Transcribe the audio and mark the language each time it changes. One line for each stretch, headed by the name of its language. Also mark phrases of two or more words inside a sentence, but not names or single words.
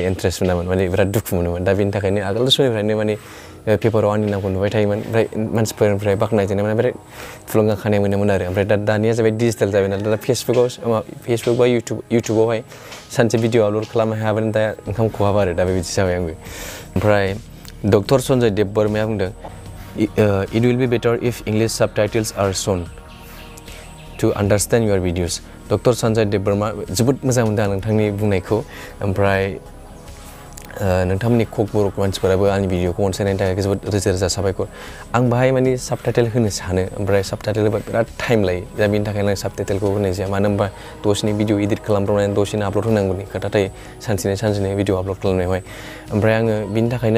Bodo: मोनामोन माने बिराद दुखु मोनोमोन दा बेनि थाखायनो आगोल समनिफ्रायनो माने पेपाराव आंनि नामखौ नुबाय थायोमोन ओमफ्राय मानसिफोरनिफ्राय बाख्नायजानाय माने बिराद थुलुंगाखांनाय मोनोमोन आरो ओमफ्राय दानिया जाबाय डिजिटेल जाबाय नालाय दा फेसबुक बा इउटुबावहाय सानसे भिडिअ आपल'ड खालामनो हायाबानो दा ओंखाम खहाबा आरो दा बेबायदि जाबाय आंबो ओमफ्राय डक्टर सन्जय देबबर्माया बुंदों
English: it will be better if English subtitles are shown to understand your videos
Bodo: डक्टर सन्जय देबबर्मा जोबोद मोजां मोनदों आं नोंथांनि बुंनायखौ ओमफ्राय नोंथांमोननि कक बर' मानसिफोराबो आंनि भिडिअखौ अनसायनायनि थाखाय जोबोद रोजा रोजा साबायखर आं बाहाय माने साबटाइटेल होनो सानो ओमफ्राय साबटाइटेल होबा बिराद टाइम लायो दा बेनि थाखायनो आं साबटाइटेलखौ होनाय जाया मानो होनबा दसेनि भिडिअ इडिट खालामब्रबनानै दसेनो आपल'ड होनांगौनि खोथा थायो सानसेनो भिडिअ आपल'ड खालामनायावहाय ओमफ्राय आङो बिनि थाखायनो